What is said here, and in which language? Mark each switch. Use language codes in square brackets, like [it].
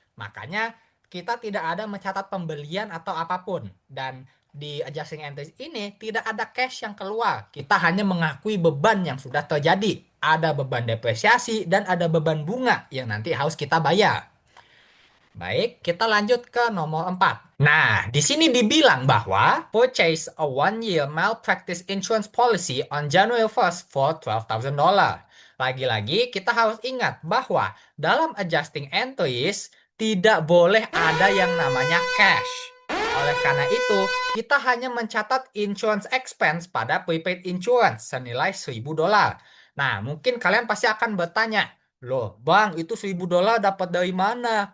[id] Makanya kita tidak ada mencatat pembelian atau apapun. Dan di adjusting entries ini tidak ada cash yang keluar. Kita hanya mengakui beban yang sudah terjadi. Ada beban depresiasi dan ada beban bunga yang nanti harus kita bayar. Baik, kita lanjut ke nomor 4. Nah, di sini dibilang bahwa [en] purchase a 1-year malpractice insurance policy on January 1st for $12,000. [id] Lagi-lagi, kita harus ingat bahwa dalam adjusting entries tidak boleh ada yang namanya cash. Oleh karena itu, kita hanya mencatat insurance expense pada prepaid insurance senilai $1.000. Nah, mungkin kalian pasti akan bertanya, loh, Bang, itu $1.000 dapat dari mana?